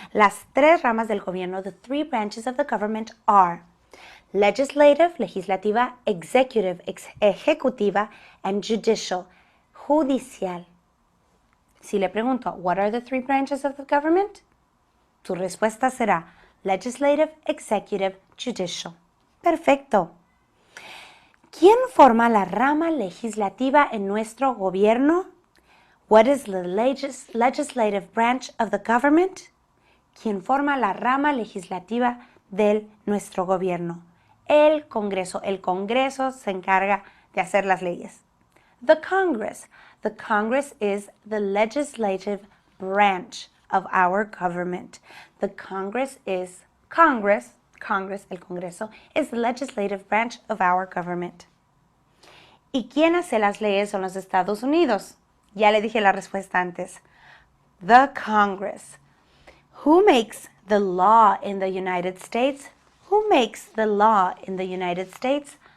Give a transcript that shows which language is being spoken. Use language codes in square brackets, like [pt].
[es] Las 3 ramas del gobierno, [en] the 3 branches of the government are legislative, legislativa, executive, ejecutiva, and judicial, judicial. [es] Si le pregunto, [en] what are the 3 branches of the government? [es] Tu respuesta será [en] legislative, executive, judicial. [es] Perfecto. ¿Quién forma la rama legislativa en nuestro gobierno? [en] What is the legislative branch of the government? [es] ¿Quién forma la rama legislativa de nuestro gobierno? El Congreso. El Congreso se encarga de hacer las leyes. [en] The Congress. The Congress is the legislative branch of our government. The Congress is Congress, el Congreso, is the legislative branch of our government. [es] ¿Y quién hace las leyes en los Estados Unidos? Ya le dije la respuesta antes. [en] The Congress. Who makes the law in the United States? Who makes the law in the United States?